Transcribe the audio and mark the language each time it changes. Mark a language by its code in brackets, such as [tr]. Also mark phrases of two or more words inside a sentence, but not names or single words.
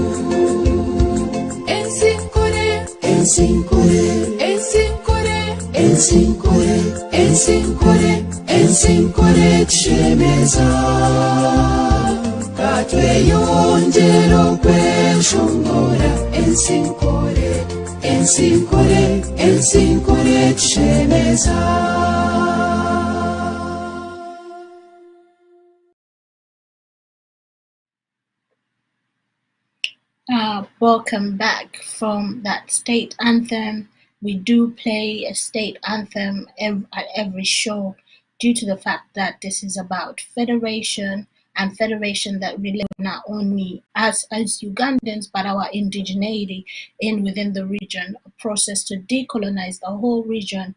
[nyn] ensinkore ensinkore ensinkore ensinkore ensinkore ensinkore tushemeza katweyongera okweshongora ensinkore ensinkore ensinkore tushemeza [en] Welcome back from that state anthem. We do play a state anthem at every show due to the fact that this is about federation and federation that relate not only us as Ugandans but our indigeneity within the region, a process to decolonize the whole region.